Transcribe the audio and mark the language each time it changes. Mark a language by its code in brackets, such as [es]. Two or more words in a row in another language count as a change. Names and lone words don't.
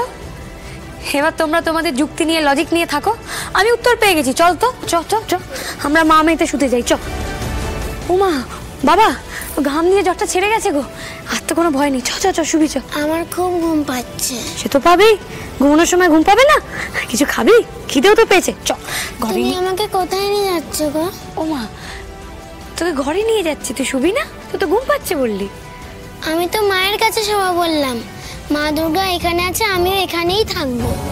[bn] এবার তোমরা তোমাদের যুক্তি নিয়ে, লজিক নিয়ে থাকো, আমি উত্তর পেয়ে গেছি। চল তো, চ চ চ, আমরা মা মেয়েতে শুতে যাই। চ। উমা বাবা, ঘাম দিয়ে জ্বরটা ছেড়ে গেছে গো, আর তো কোনো ভয় নেই। চ চ চ, শুবি চ। আমার খুব ঘুম পাচ্ছে। সে তো পাবেই, ঘুমানোর সময় ঘুম পাবে না? কিছু খাবি? খিদেও তো পেয়েছে। চ ঘরে। তুমি আমাকে কোথায় নিয়ে যাচ্ছ গো? ওমা, তোকে ঘরে নিয়ে যাচ্ছি, তুই শুবি না? তুই তো ঘুম পাচ্ছে বললি। আমি তো মায়ের কাছে শোয়া বললাম। মা দুর্গা এখানে আছে, আমিও এখানেই থাকবো।